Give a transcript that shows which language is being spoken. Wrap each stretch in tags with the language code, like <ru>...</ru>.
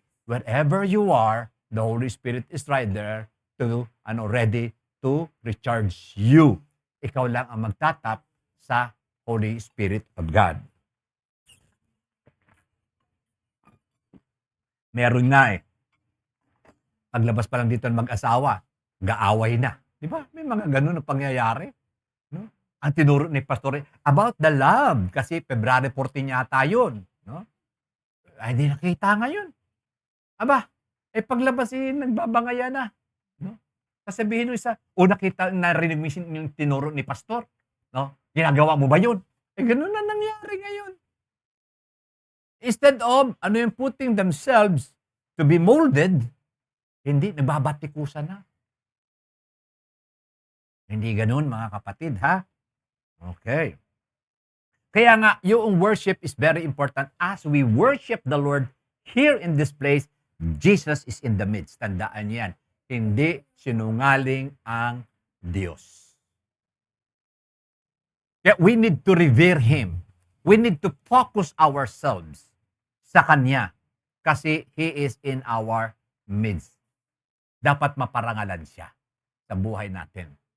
<en>Wherever you are, the Holy Spirit is right there to, ready to recharge you.</en> <tl>Ikaw lang ang magtatap sa Holy Spirit of God. Meron na Paglabas pa lang dito ng mag-asawa, gaaway na. Di ba? May mga ganun na pangyayari. No? Ang tinuro ni Pastor</tl> <en>about the love.</en> <tl>Kasi February 14 yata yun. No? Ay, di nakita ngayon. Aba, paglabas nagbabangaya na. No? Sasabihin mo isa, nakita, narinig mo yung tinuro ni Pastor. No? Ginagawa mo ba yun? Ganun na nangyari ngayon. Instead of, yung</tl> <en>putting themselves to be molded,</en> <tl>hindi, nababatikusan na. Hindi ganun, mga kapatid, ha?</tl> <en>Okay.</en> <tl>Kaya nga, yung</tl> <en>worship is very important. As we worship the Lord here in this place, Jesus is in the midst.</en> <tl>Tandaan niyo yan. Hindi sinungaling ang Diyos.</tl> <en>Kaya we need to revere Him. We need to focus ourselves</en> <tl>sa Kanya kasi</tl> <en>He is in our midst.</en> <tl>Dapat maparangalan siya sa buhay natin.</tl>